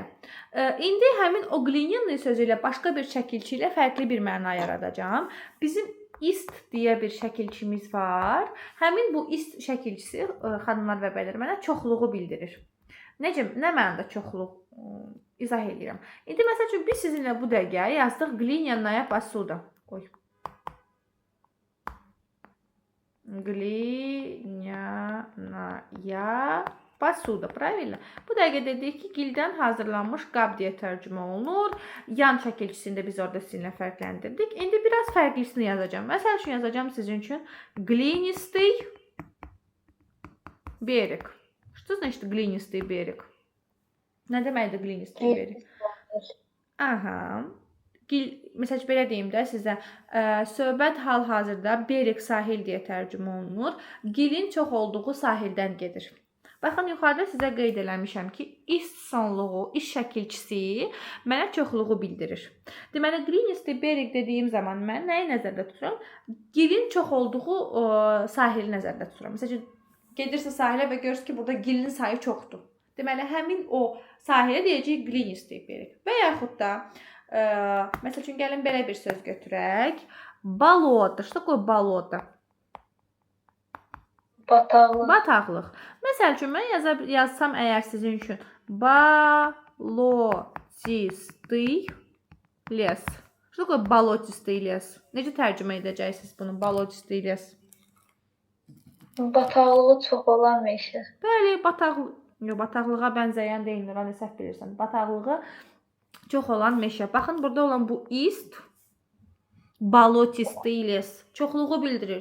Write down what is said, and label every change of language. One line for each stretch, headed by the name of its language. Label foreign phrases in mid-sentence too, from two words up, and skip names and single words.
Azerbaijani: İndi həmin o gliniyanlı sözü ilə başqa bir şəkilçi ilə fərqli bir məna yaradacağam. Bizim ist deyə bir şəkilçimiz var. Həmin bu ist şəkilçisi, xanımlar və bəylər, mənə çoxluğu bildirir. Necə, nə mənada çoxluq izah edirəm. İndi məsəl üçün biz sizinlə bu dəqiqə yazdıq
Russian: глиняная посуда. Глиняная посуда, правильно?
Azerbaijani: Bu dəqiqə dedik ki, gildən hazırlanmış qab deyə tərcümə olunur. Yan şəkilçisində biz orada sizinlə fərqləndirdik. İndi biraz fərqlisini yazacağım. Məsəl üçün yazacağım sizin üçün
Russian: глинистый берег. Что значит глинистый берег?
Azerbaijani: Nə deməkdir
Russian: глинистый берег? Aha.
Azerbaijani: Məsəl üçün belə deyim də sizə, söhbət hal-hazırda berek sahil deyə tərcümə olunur. Gilin çox olduğu sahildən gedir. Baxın, yuxarıda sizə qeyd eləmişəm ki, ist sonluğu, iş şəkilçisi mənə çoxluğu bildirir. Deməli,
Russian: глинистый берег
Azerbaijani: dediyim zaman mən nəyi nəzərdə tuturam? Gilin çox olduğu sahili nəzərdə tuturam. Məsəl üçün, Gedirsiz sahilə və görürsünüz ki, burada gilin sayı çoxdur. Deməli, həmin o sahilə deyəcəyik glinius deyib veririk. Və yaxud da, məsəl üçün, gəlin belə bir söz götürək. Baloda.
Russian: Что такое baloda?
Azerbaijani: Bataqlıq. Bataqlıq. Məsəl üçün, mən yazsam əgər sizin üçün
Russian: болотистый лес. Что такое болотистый лес?
Azerbaijani: Necə tərcümə edəcəksiniz bunu?
Russian: Болотистый лес.
Azerbaijani: Bataqlığı çox olan meşə. Bəli, bataqlığa bənzəyən deyilmir, hani səhv bilirsən. Bataqlığı çox olan meşə. Baxın, burada olan bu ist
Russian: болотистый лес
Azerbaijani: çoxluğu bildirir.